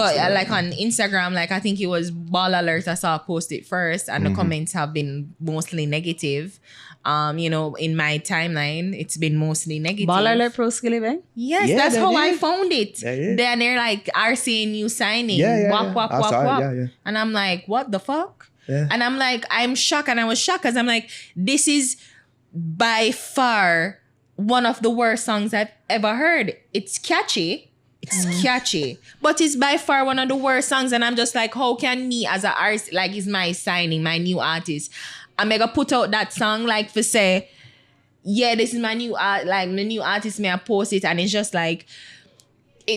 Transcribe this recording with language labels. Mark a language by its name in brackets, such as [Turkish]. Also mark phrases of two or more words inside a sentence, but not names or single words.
[English] But like on Instagram, like I think it was Ball Alert I saw post it first, and the comments have been mostly negative. In my timeline, it's been mostly negative. Ball Alert Pro Skillibeng. Yes, Yeah, that's they how I did. found it. They did. Then they're like RCA new signing. Yeah. Wap, wap, I wap, saw it, wap. yeah. And I'm like, what the fuck? Yeah. And I'm like, I'm shocked. And I was shocked because I'm like, this is by far one of the worst songs I've ever heard. It's catchy. It's catchy. But it's by far one of the worst songs. And I'm just like, how can me as an artist, like it's my signing, my new artist, I'm gonna put out that song like for say, yeah, this is my new art, like the new artist, may I post it, and it's just like it.